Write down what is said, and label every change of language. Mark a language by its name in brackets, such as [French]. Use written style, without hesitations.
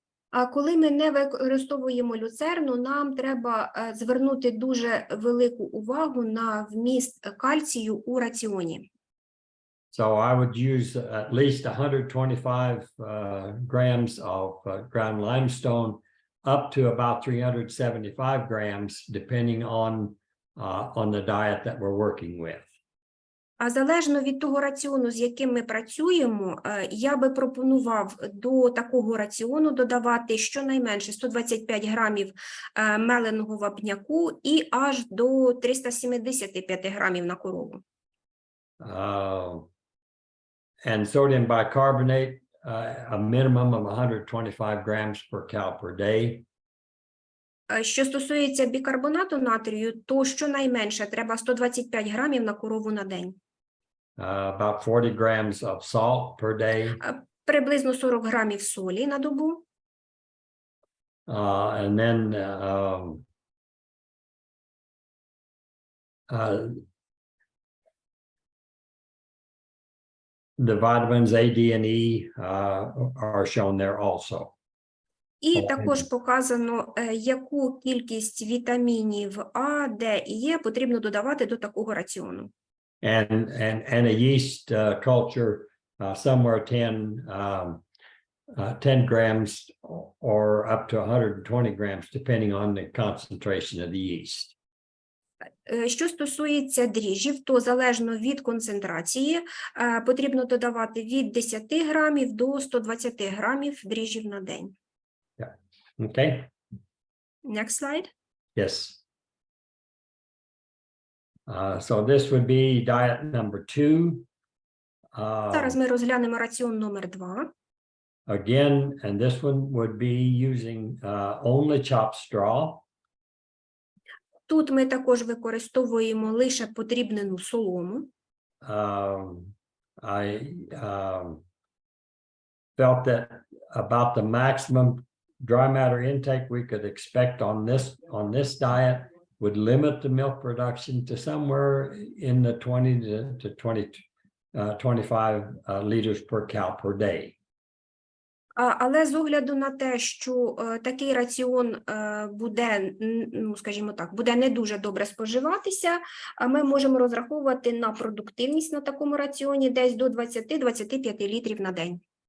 [Ukrainian] А коли ми не використовуємо люцерну, нам треба звернути дуже велику увагу на вміст кальцію у раціоні. [English] So I would use at least 125 grams of ground limestone up to about 375 grams, depending on the diet that we're working with. [Ukrainian] А залежно від того раціону, з яким ми працюємо, я би пропонував до такого раціону додавати щонайменше 125 грамів меленого вапняку і аж до 375 грамів на корову. [English] And sodium bicarbonate, a minimum of 125 grams per cow per day. [Ukrainian] Що стосується бікарбонату натрію, то щонайменше треба 125 грамів на корову на день. [English] About 40 grams of salt per day. [Ukrainian] Приблизно 40 грамів солі на добу. [English] And then the vitamins A, D, and E are shown there also. [Ukrainian] І також показано, яку кількість вітамінів А, Д і Е потрібно додавати до такого раціону. [English] And a yeast culture somewhere 10 grams or up to 120 grams, depending on the concentration of the yeast. [Ukrainian] Що стосується дріжджів, то залежно від концентрації потрібно додавати від 10 грамів до 120 грамів дріжджів на день. [English] Okay. Next slide. Yes. So this would be diet number 2. [Ukrainian] Зараз ми розглянемо раціон номер 2. [English] Again, and this one would be using only chopped straw. [Ukrainian] Тут ми також використовуємо лише подрібнену солому. [English] I felt that about the maximum dry matter intake we could expect on this diet would limit the milk production to somewhere in the 20 to 25 liters per cow per day. [Ukrainian] Але з огляду на те, що такий раціон буде, ну, скажімо так, буде не дуже добре споживатися, ми можемо розраховувати на продуктивність на такому раціоні десь до 20-25 літрів на день.